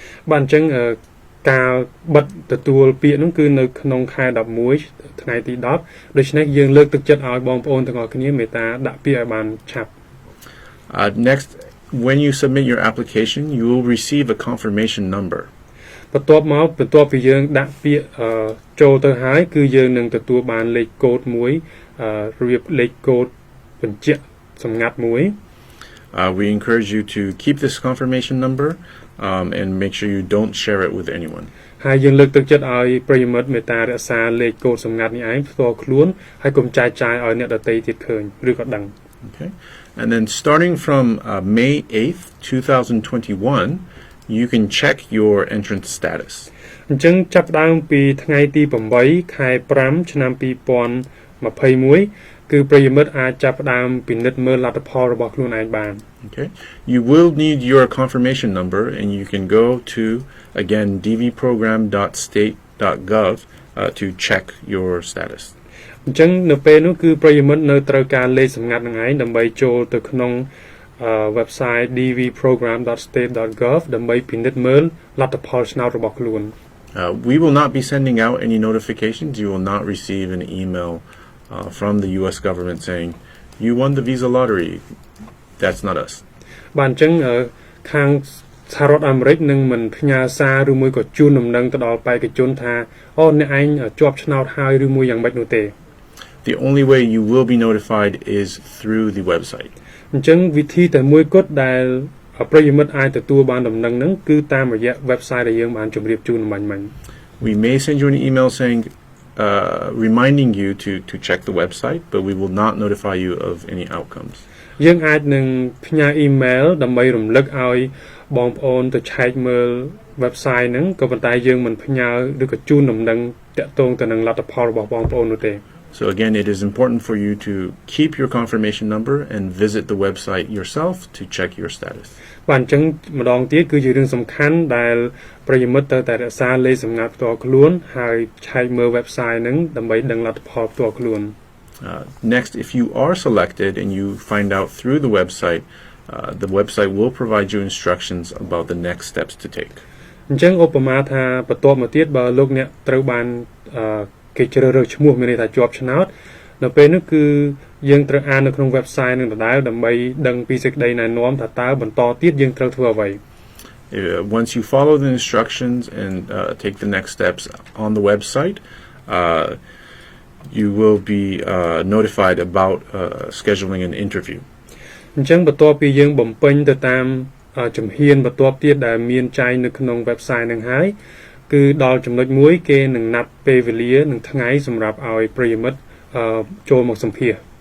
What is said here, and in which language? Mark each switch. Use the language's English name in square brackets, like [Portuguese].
[Khmer] បាទអញ្ចឹង ការបិទទទួលពាក្យនោះគឺនៅក្នុងខែ11ថ្ងៃទី10ដូច្នេះយើងលើកទឹកចិត្តឲ្យបងប្អូនទាំងអស់គ្នាមេត្តាដាក់ពាក្យឲ្យបានឆាប់ [English] Next, when you submit your application, you will receive a confirmation number. [Khmer] បន្ទាប់ពីយើងដាក់ពាក្យចូលទៅហើយគឺយើងនឹងទទួលបានលេខកូដមួយរៀបលេខកូដបញ្ជាក់សម្ងាត់មួយ [English] We encourage you to keep this confirmation number and make sure you don't share it with anyone. [Khmer] ហើយយើងលើកទឹកចិត្តឲ្យប្រិយមិត្តមេត្តារក្សាលេខកូដសម្ងាត់នេះឯងផ្ទាល់ខ្លួនហើយកុំចែកចាយឲ្យអ្នកដទៃទៀតឃើញឬក៏ដឹង [English] Okay. And then starting from May 8th, 2021, you can check your entrance status. [Khmer] អញ្ចឹងចាប់ផ្ដើមពីថ្ងៃទី8ខែ5ឆ្នាំ2021គឺប្រិយមិត្តអាចចាប់ផ្ដើមពិនិត្យមើលលទ្ធផលរបស់ខ្លួនឯងបាន [English] Okay. You will need your confirmation number, and you can go to again dvprogram.state.gov to check your status. [Khmer] អញ្ចឹងនៅពេលនោះគឺប្រិយមិត្តនៅត្រូវការលេខសម្ងាត់នឹងឯងដើម្បីចូលទៅក្នុង website dvprogram.state.gov ដើម្បីពិនិត្យមើលលទ្ធផលឆ្នោតរបស់ខ្លួន [English] We will not be sending out any notifications. You will not receive an email from the U.S. government saying you won the visa lottery. That's not us. [Khmer] បាទអញ្ចឹងខាងសហរដ្ឋអាមេរិកនឹងមិនផ្ញើសារឬមួយក៏ជូនដំណឹងទៅដល់បេក្ខជនថាអូអ្នកឯងជាប់ឆ្នោតហើយឬមួយយ៉ាងម៉េចនោះទេ [English] The only way you will be notified is through the website. [Khmer] អញ្ចឹងវិធីតែមួយគត់ដែលប្រិយមិត្តអាចទទួលបានដំណឹងហ្នឹងគឺតាមរយៈ website ដែលយើងបានជម្រាបជូនមិញ [English] We may send you an email saying reminding you to check the website, but we will not notify you of any outcomes. [Khmer] យើងអាចនឹងផ្ញើ email ដើម្បីរំលឹកឲ្យបងប្អូនទៅឆែកមើល website ហ្នឹងក៏ប៉ុន្តែយើងមិនផ្ញើឬក៏ជូនដំណឹងតាក់ទងទៅនឹងលទ្ធផលរបស់បងប្អូននោះទេ [English] So again, it is important for you to keep your confirmation number and visit the website yourself to check your status. [Khmer] បាទអញ្ចឹងម្ដងទៀតគឺជារឿងសំខាន់ដែលប្រិយមិត្តត្រូវតែរក្សាលេខសម្ងាត់ផ្ទាល់ខ្លួនហើយឆែកមើល website ហ្នឹងដើម្បីដឹងលទ្ធផលផ្ទាល់ខ្លួន [English] Next, if you are selected and you find out through the website will provide you instructions about the next steps to take. [Khmer] អញ្ចឹងឧបមាថាបន្ទាប់មកទៀតបើលោកអ្នកត្រូវបានគេជ្រើសរើសឈ្មោះមានន័យថាជាប់ឆ្នោតនៅពេលនោះគឺយើងត្រូវអាននៅក្នុង website នឹងដដែលដើម្បីដឹងពីសេចក្តីណែនាំថាតើបន្តទៀតយើងត្រូវធ្វើអ្វី [English] Once you follow the instructions and take the next steps on the website, you will be notified about scheduling an interview. [Khmer] អញ្ចឹងបន្ទាប់ពីយើងបំពេញទៅតាមជំហានបន្ទាប់ទៀតដែលមានចែងនៅក្នុង website នឹងហើយគឺដល់ចំណុចមួយគេនឹងណាត់ពេលវេលានិងថ្ងៃសម្រាប់ឲ្យប្រិយមិត្តចូលមកសម្ភាសន៍